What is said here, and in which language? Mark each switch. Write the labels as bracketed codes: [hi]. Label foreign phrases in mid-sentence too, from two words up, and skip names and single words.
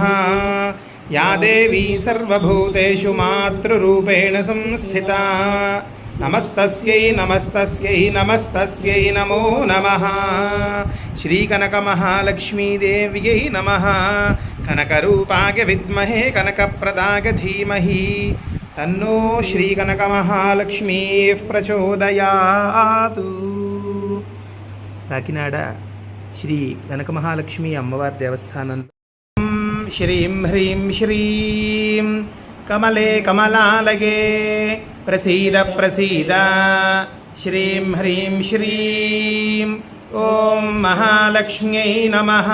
[sa] या देवी सर्वभूतेषु मातृरूपेण संस्थिता नमस्तस्यै नमस्तस्यै नमस्तस्यै नमो नमः। श्रीकनकमहालक्ष्मीदेव्यै नमः। कनकरूपाय विद्महे कनकप्रदाय धीमहि तन्नो श्रीकनकमहालक्ष्मीः प्रचोदयातु। కాకినాడ శ్రీ కనకమహాలక్ష్మి అమ్మవారి దేవస్థానం శ్రీం హ్రీం శ్రీం కమలే కమలాలగే ప్రసీద ప్రసీద శ్రీం హ్రీం శ్రీం ఓం మహాలక్ష్మ్యై నమః।